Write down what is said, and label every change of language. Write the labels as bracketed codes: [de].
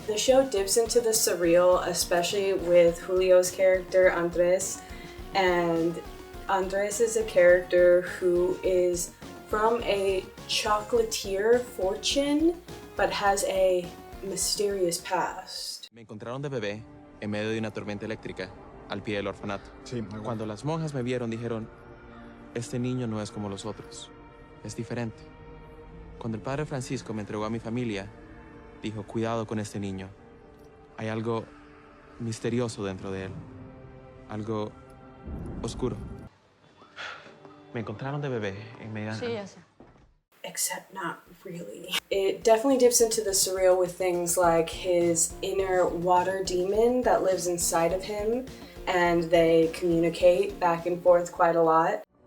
[en] The show dips into the surreal, especially with Julio's character, Andres, and Andres is a character who is from a chocolatier fortune, but has a mysterious past. [es] Me encontraron de bebé en medio de una tormenta eléctrica al pie del orfanato. Sí, muy bueno. Cuando las monjas me vieron, dijeron, este niño no es como los otros, es diferente. Cuando el padre Francisco me entregó a mi familia, dijo, cuidado con este niño. Hay algo misterioso dentro de él, algo oscuro. Me encontraron de bebé en medio de... Sí, ya sé. [en] Except not really. It definitely dips into the surreal with things like his inner water demon that lives inside of him, and they communicate back and forth quite a lot.